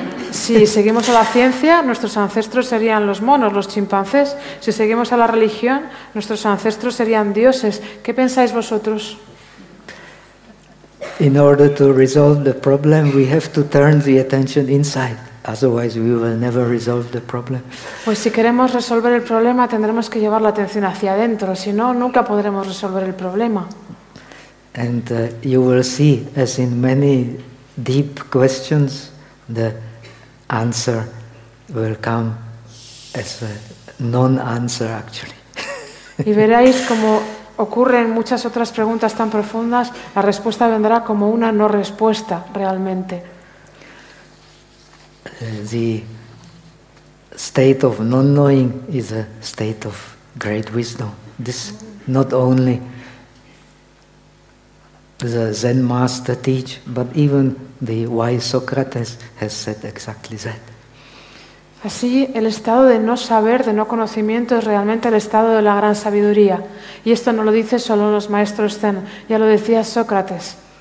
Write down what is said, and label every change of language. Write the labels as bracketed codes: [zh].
[es] Si seguimos a la ciencia, nuestros ancestros serían los monos, los chimpancés. Si seguimos a la religión, nuestros ancestros serían dioses. ¿Qué pensáis vosotros? [en] In order to resolve the problem, we have to turn the attention inside. Otherwise, we will never resolve the problem. [es] Pues si queremos resolver el problema, tendremos que llevar la atención hacia adentro. Si no, nunca podremos resolver el problema. [en] And you will see, as in many deep questions, the answer will come as a non-answer, actually. [es] Y veréis como ocurre en muchas otras preguntas tan profundas, la respuesta vendrá como una no respuesta, realmente. [en] The state of non-knowing is a state of great wisdom. This not only the Zen master teach, but even the wise Socrates has said exactly that. [es] Así, el estado de no saber, de no conocimiento, es realmente el estado de la gran sabiduría. Y esto no lo dice solo los maestros Zen, ya lo decía Sócrates.